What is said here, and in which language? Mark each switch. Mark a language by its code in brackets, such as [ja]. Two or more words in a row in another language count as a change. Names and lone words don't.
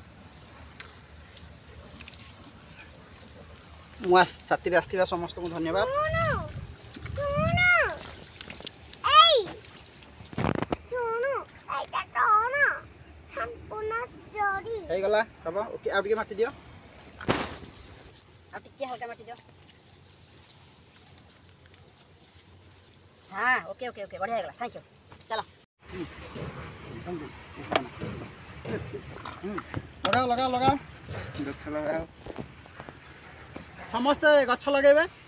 [or] ମୁଁ ସାଥିରେ ଆସିଥିବା ସମସ୍ତଙ୍କୁ ଧନ୍ୟବାଦ। ହେଇଗଲା ହବ ଓକେ ଆଉ ଟିକେ ମାଟି ଦିଅ ଆଉ ଟିକେ ହଲକା ମାଟି ଦିଅ। [hi] हाँ ओके ओके ओके बढ़िया है [en] thank you [hi] चलो लगाओ लगाओ लगाओ गछ लगाओ [or] ସମସ୍ତେ ଗଛ ଲଗେବେ